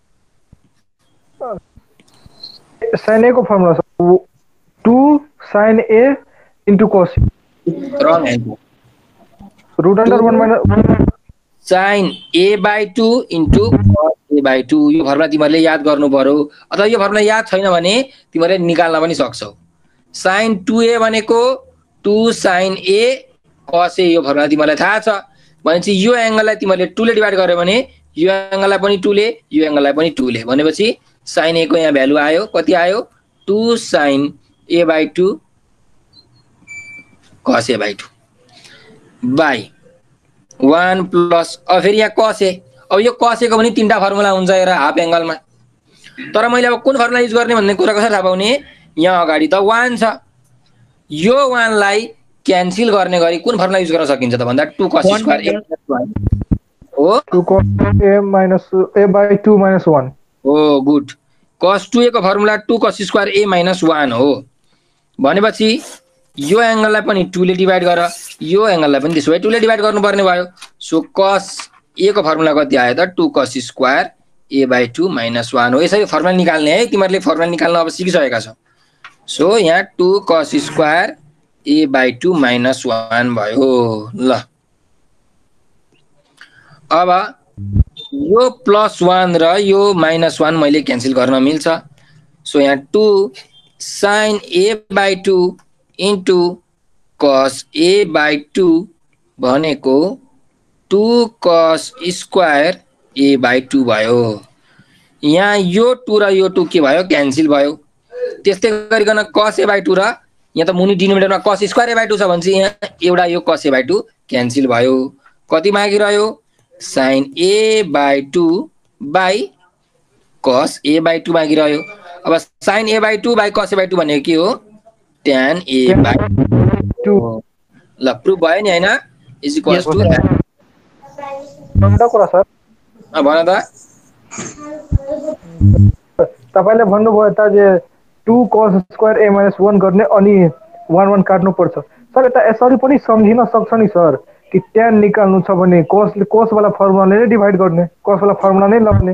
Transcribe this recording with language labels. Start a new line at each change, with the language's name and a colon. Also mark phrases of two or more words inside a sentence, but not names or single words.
Nepali: sin a को फर्मुला 2
English: sin a into cos wrong answer
Nepali: √1 माइनस
English: sin a/2 into cos a/2
Nepali: यो फर्मुला तिमीहरुले याद गर्नु पर्यो अथवा यो फर्मुला याद छैन भने तिमीहरुले निकाल्न पनि सक्छौ sin 2a भनेको 2 sin a cos a यो फर्मुला तिमीहरुलाई थाहा छ भनेपछि यो एंगललाई तिमीहरुले 2 ले डिवाइड गर्यो भने यो एंगललाई पनि 2 ले यो एंगललाई पनि 2 ले भनेपछि sin a को यहाँ भ्यालु आयो कति आयो 2 sin a/2 cos a/2 बाई 1 प्लस अब फेरि यहाँ cos a अब यो cos a को पनि तीनटा फर्मुला हुन्छ हेर हाफ एंगलमा तर मैले अब कुन फर्मुला युज गर्ने भन्ने कुरा कसरी थाहा पाउने यहाँ अगाडि त 1 छ यो 1 लाई क्यान्सल गर्ने गरी कुन फर्मुला युज गर्न सकिन्छ त भन्दा 2 cos स्क्वायर a हो
English: 2 cos a minus a/2 minus 1
Nepali: हो गुड cos 2a को फर्मुला 2 cos स्क्वायर a minus 1 हो भनेपछि यो एंगललाई पनि 2 ले डिवाइड गर यो एंगललाई पनि त्यसो भए 2 ले डिवाइड गर्नुपर्ने भयो सो cos a को फर्मुला कति आयो त 2 cos स्क्वायर a/2 minus 1 हो यसरी फर्मुला निकाल्ने है तिमीहरुले फर्मुला निकाल्न अब सिकिसकेका छौ सो यहाँ 2 cos स्क्वायर a/2 minus 1 भयो ल अब यो +1 र यो -1 मैले क्यान्सल गर्न मिल्छ सो यहाँ 2 sin a/2 into cos a/2 भनेको 2 cos स्क्वायर a/2 भयो यहाँ यो 2 र यो 2 के भयो क्यान्सल भयो त्यस्तै गरिकन cos a/2 र यहाँ त मुनि डिनोमिनेटरमा cos स्क्वायर a/2 छ भने चाहिँ यहाँ एउटा यो cos a/2 क्यान्सल भयो कति मागिरह्यो sin a/2 by cos a/2 मागिरह्यो अब sin a by 2 by cos a by 2 भनेको के हो tan a by 2 ल प्रुफ भयो नि हैन
English: is equals to
Nepali: भन्दा कुरा सर भन त तपाईले भन्नुभयो त जे 2 cos स्क्वायर a - 1 गर्ने अनि 1 1 काट्नु पर्छ सर यता यसरी पनि सम्झिन सक्छ नि सर कि tan निकाल्नु छ भने cos वाला फर्मुलाले नै डिभाइड गर्ने cos वाला फर्मुला नै लग्ने